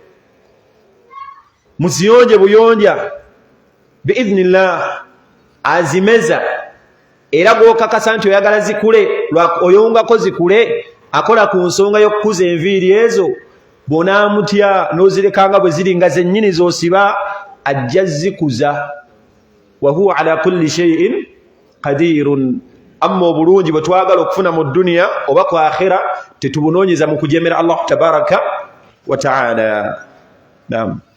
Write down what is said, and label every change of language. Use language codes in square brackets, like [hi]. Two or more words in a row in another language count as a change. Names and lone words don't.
[lg] Muziyonje buyonja biidhnillah, azimeza era gw'okakasa nti oyagala zikule, oyongako zikule, akola ku nsonga y'okukuza enviiri ezo. Bw'onaamutya n'ozirekanga bwe ziri nga zennyini z'osiba, ajja zikuza. [ar] وهو على كل شيء قدير. [lg] Amma obulungi bwe twagala okufuna mu dduniya oba ku akhira tetubunoonyeza mu kujemera Allah [ar] تبارك وتعالى. [lg] Naam.